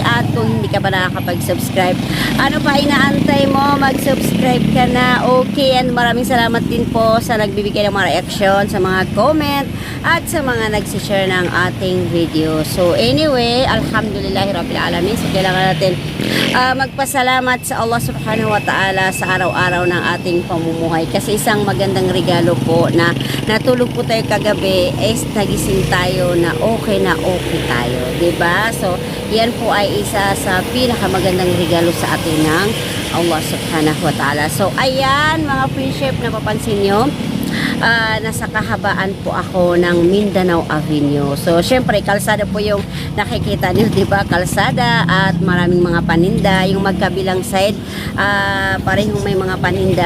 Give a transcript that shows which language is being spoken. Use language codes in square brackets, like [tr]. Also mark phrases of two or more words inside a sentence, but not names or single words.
[tl] At kung hindi ka pa nakakapag-subscribe, ano pa inaantay mo? Mag-subscribe ka na, okay? And maraming salamat din po sa nagbibigay ng mga reaction, sa mga comment, at sa mga nagsishare ng ating video. [en] So, anyway, [tl] alhamdulillahirrabbilalamin. So, kailangan natin magpasalamat sa Allah [ar] سبحانه وتعالى [tl] sa araw-araw ng ating pamumuhay, kasi isang magandang regalo po na natulog po tayo kagabi is nagising tayo na okay tayo, diba? So yan po ay isa sa pinakamagandang regalo sa atin ng Allah [ar] سبحانه وتعالى. [tl] So ayan mga friendship, napapansin nyo, nasa kahabaan po ako ng Mindanao Avenue. So syempre kalsada po yung nakikita niyo, di ba? Kalsada at maraming mga paninda. Yung magkabilang side, parehong may mga paninda.